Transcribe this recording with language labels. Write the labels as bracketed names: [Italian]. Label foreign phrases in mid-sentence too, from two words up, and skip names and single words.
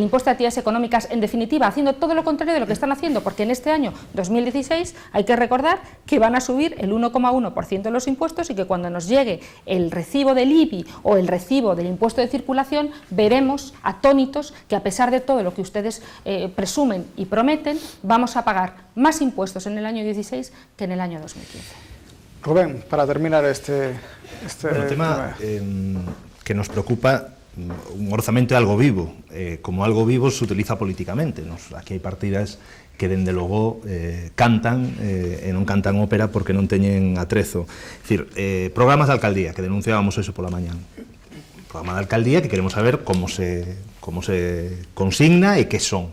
[Spanish] impuesto de actividades económicas, en definitiva, haciendo todo lo contrario de lo que están haciendo, porque en este año 2016 hay que recordar que van a subir el 1,1% de los impuestos y que cuando nos llegue el recibo del IBI o el recibo del impuesto de circulación, veremos atónitos que a pesar de todo lo que ustedes presumen y prometen, vamos a pagar más impuestos en el año 16 que en el año 2015. Rubén, para terminar este [Galician] tema que nos preocupa, un orzamento é algo vivo, como algo vivo se utiliza políticamente. Aquí hai partidas que dende logo cantan e non cantan ópera porque non teñen atrezo. É dicir, programas de alcaldía, que denunciábamos eso pola mañán. Programa de alcaldía que queremos saber como se consigna e que son.